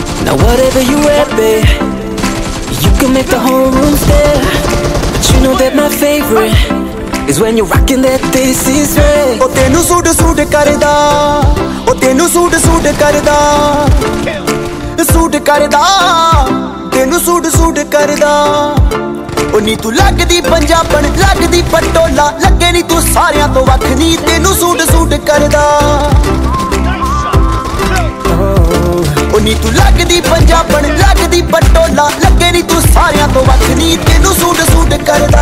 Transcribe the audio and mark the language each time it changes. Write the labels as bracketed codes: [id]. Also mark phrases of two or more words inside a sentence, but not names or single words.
[en] Now whatever you wear, babe, you can make the whole room stare. But you know that my favorite is when you're rocking that this is right. [pa] ਓ ਤੈਨੂੰ ਸੂਟ ਕਰਦਾ, ਓ ਤੈਨੂੰ ਸੂਟ ਕਰਦਾ, ਸੂਟ ਕਰਦਾ, ਤੈਨੂੰ ਸੂਟ ਕਰਦਾ. ਓ ਨੀ ਤੂੰ ਲਗਦੀ ਪੰਜਾਬਣ ਲਗਦੀ ਪਟੋਲਾ, ਲੱਗੇ ਨੀ ਤੂੰ ਸਾਰੀਆਂ ਤੋਂ ਵੱਖ ਨੀ, ਤੈਨੂੰ ਸੂਟ ਕਰਦਾ। ਓ ਨੀ ਤੂੰ ਲਗਦੀ ਪੰਜਾਬਣ ਲਗਦੀ ਪਟੋਲਾ, ਲੱਗੇ ਨੀ ਤੂੰ ਸਾਰੀਆਂ ਤੋਂ ਵੱਖ ਨੀ, ਤੈਨੂੰ ਸੂਟ ਕਰਦਾ।